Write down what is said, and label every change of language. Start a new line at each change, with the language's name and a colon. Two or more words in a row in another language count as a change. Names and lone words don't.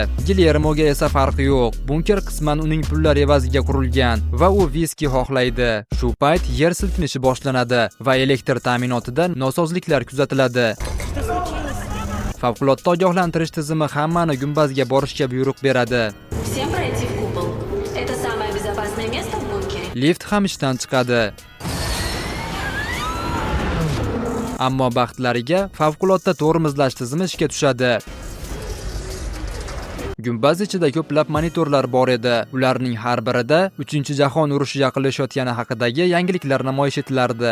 Uzbek: Guillermoga esa farqi yo'q. Bunker qisman uning pullar evaziga qurilgan va u viski xohlaydi. Shu payt yer silkinishi boshlanadi va elektr ta'minotida nosozliklar kuzatiladi. Favqulodda ogohlantirish tizimi hammani gumbazga borishga buyruq beradi.
Russian: Всем пройти в купол. Это самое безопасное место в бункере.
Uzbek: Lift ham ishdan chiqadi. Ammo baxtlariga favqulodda tormozlash tizimi ishga tushadi. Gumbaz ichida ko'plab monitorlar bor edi. Ularning har birida 3-jahon urushi yaqinlashayotgani haqidagi yangiliklar namoyish etilardi.